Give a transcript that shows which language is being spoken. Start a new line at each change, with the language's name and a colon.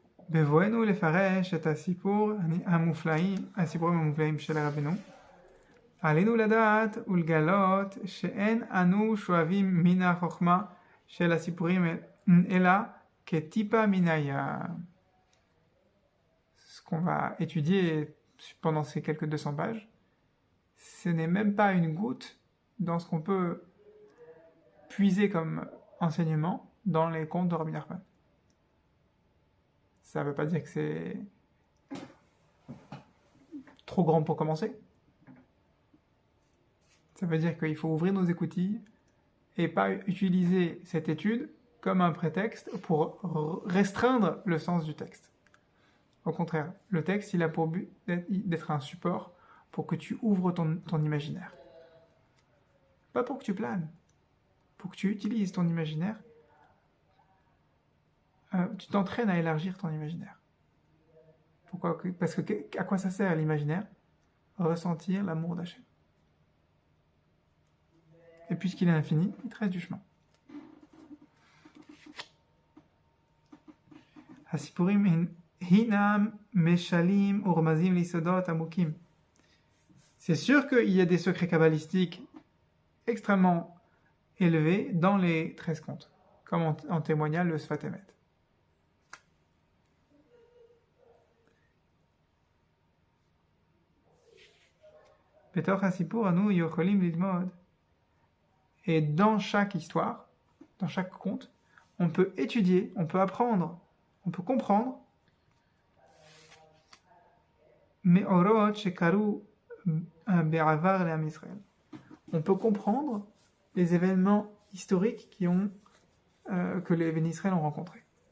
Hebrew: בבואנו לפרש את הסיפורים המופלאים של רבנו, עלינו לדעת ולגלות שאין אנו שואבים מן החוכמה של הסיפורים אלא כטיפה מן הים.
French: Ce qu'on va étudier pendant ces quelques 200 pages, ce n'est même pas une goutte dans ce qu'on peut puiser comme enseignement dans les contes de Rabbi Nachman. Ça ne veut pas dire que c'est trop grand pour commencer. Ça veut dire qu'il faut ouvrir nos écoutilles et pas utiliser cette étude comme un prétexte pour restreindre le sens du texte. Au contraire, le texte, il a pour but d'être un support pour que tu ouvres ton imaginaire. Pas pour que tu planes, pour que tu utilises ton imaginaire. Tu t'entraînes à élargir ton imaginaire. Pourquoi ? Parce que à quoi ça sert l'imaginaire ? Ressentir l'amour d'Hachem. Et puisqu'il est infini, il te reste du chemin.
Hebrew: הסיפורים הינם משלים ורמזים ליסודות עמוקים.
French: C'est sûr qu'il y a des secrets kabbalistiques extrêmement élevés dans les 13 contes, comme en témoigna le Sfat Emet.
Hebrew: בתוך הסיפור אנו יכולים ללמוד.
French: Et dans chaque histoire, dans chaque conte, on peut étudier, on peut apprendre, on peut comprendre
Hebrew: מאורעות שקרו בעבר לעם ישראל.
French: On peut comprendre les événements historiques que les Béni Israël ont rencontrés.